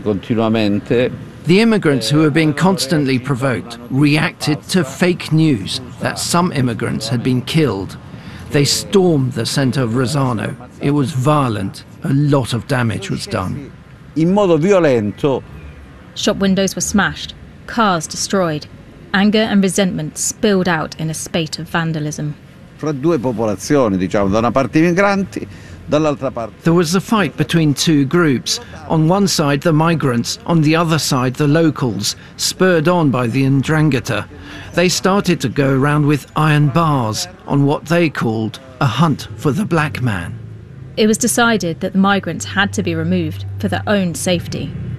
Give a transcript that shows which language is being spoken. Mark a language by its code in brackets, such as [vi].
[en] The immigrants who were being constantly provoked reacted to fake news that some immigrants had been killed. They stormed the center of Rosarno. It was violent. A lot of damage was done. [it] In modo violento. [en] Shop windows were smashed, cars destroyed. Anger and resentment spilled out in a spate of vandalism. [it] Fra due popolazioni, diciamo, da una parte I migranti. [en] There was a fight between two groups. On one side, the migrants, on the other side, the locals, spurred on by the 'Ndrangheta. They started to go around with iron bars on what they called a hunt for the black man. It was decided that the migrants had to be removed for their own safety.